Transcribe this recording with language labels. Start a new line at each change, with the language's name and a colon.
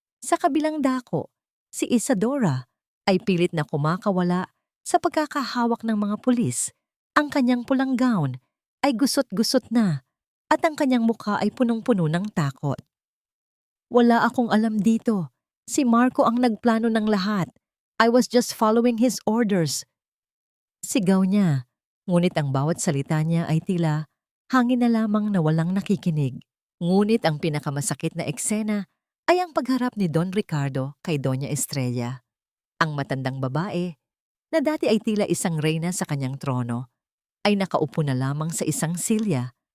Filipino: Sa kabilang dako, si Isadora ay pilit na kumakawala sa pagkakahawak ng mga pulis. Ang kanyang pulang gown ay gusot-gusot na at ang kanyang mukha ay punong-puno ng takot. Wala akong alam dito. Si Marco ang nagplano ng lahat.
English: I was just following his orders.
Filipino: Sigaw niya, ngunit ang bawat salita niya ay tila hangin na lamang na walang nakikinig. Ngunit ang pinakamasakit na eksena ay ang pagharap ni Don Ricardo kay Doña Estrella. Ang matandang babae, na dati ay tila isang reyna sa kanyang trono, ay nakaupo na lamang sa isang silya.